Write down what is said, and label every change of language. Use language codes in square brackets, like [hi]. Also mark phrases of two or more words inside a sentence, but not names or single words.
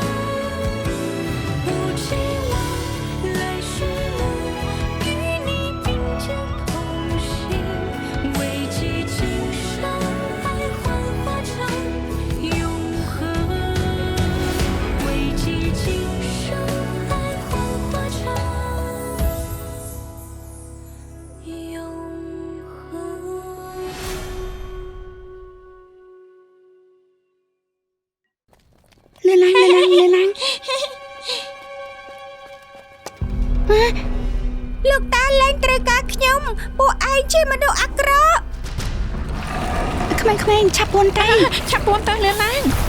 [zh] 不期望来世能与你并肩同行，唯记今生爱幻化成永恒，唯记今生爱幻化成永恒。 [km] លឿនឡើងលោកតាលែងត្រូវការខ្ញុំពួកឯងជាមនុស្សអាក្រក់ក្មេងៗឆាប់ពួនទៅលឿនឡើង